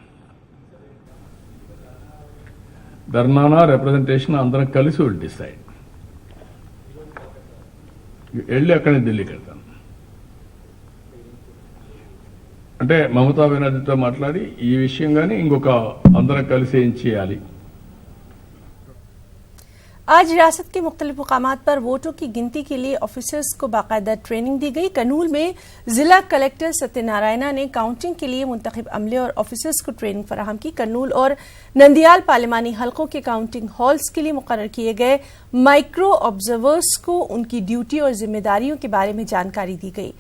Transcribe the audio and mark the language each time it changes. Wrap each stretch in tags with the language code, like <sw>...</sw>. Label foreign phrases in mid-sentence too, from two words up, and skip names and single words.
<te>ధర్నానా రిప్రజెంటేషన్ అందరం కలిసి</te> <en>will decide.</en> <te>వెళ్ళి అక్కడే ఢిల్లీకి వెళ్తాను అంటే మమతా బెనర్జీతో మాట్లాడి ఈ విషయం కానీ ఇంకొక అందరం కలిసి ఏం చేయాలి.</te> <ur>آج ریاست کے مختلف مقامات پر ووٹوں کی گنتی کے لیے آفیسرز کو باقاعدہ ٹریننگ دی گئی۔ کرنول میں ضلع کلکٹر ستیہ نارائنا نے کاؤنٹنگ کے لیے منتخب عملے اور آفیسرز کو ٹریننگ فراہم کی۔ کرنول اور نندیال پارلیمانی حلقوں کے کاؤنٹنگ ہالز کے لیے مقرر کیے گئے مائکرو آبزرورز کو ان کی ڈیوٹی اور ذمہ داریوں کے بارے میں جانکاری دی گئی۔</ur>